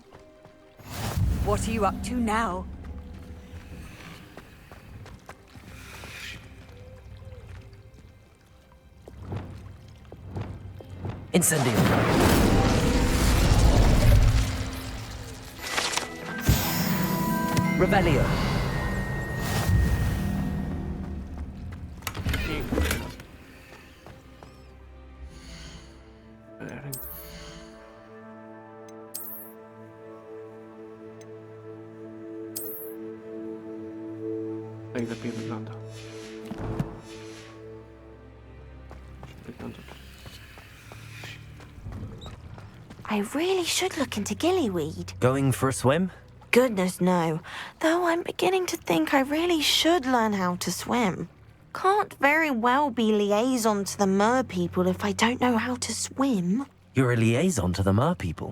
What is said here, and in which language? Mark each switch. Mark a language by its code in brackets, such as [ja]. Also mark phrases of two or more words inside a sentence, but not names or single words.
[en] What are you up to now? Incendio. Revelio. [pl] Ręka. Tak lepiej wygląda. Wygląda. [en] I really should look into gillyweed. Going for a swim? Goodness, no. Though I'm beginning to think I really should learn how to swim. Can't very well be liaison to the mer people if I don't know how to swim. You're a liaison to the mer people.